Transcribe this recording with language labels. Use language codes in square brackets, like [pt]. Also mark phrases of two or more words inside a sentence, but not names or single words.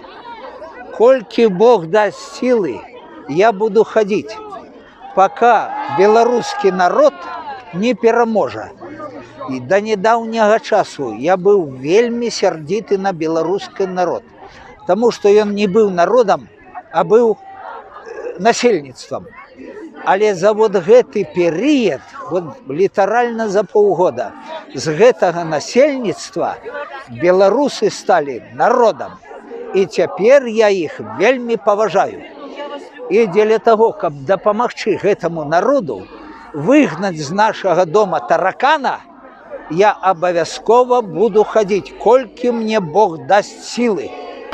[ru] Колькі Бог даст силы, я буду ходить, пока белорусский народ не пераможа. И до недавнего часу я был вельми сердиты на белорусский народ, потому что он не был народом, а был насельніцтвам. [be] Але за вот гэты перыяд, вот літаральна за паўгода, з гэтага насельніцтва беларусы сталі народам. І цяпер я іх вельмі паважаю. І дзеля таго, каб дапамагчы гэтаму народу выгнаць з нашага дома таракана, я абавязкова буду хадзіць, колькі мне Бог дасць сілы.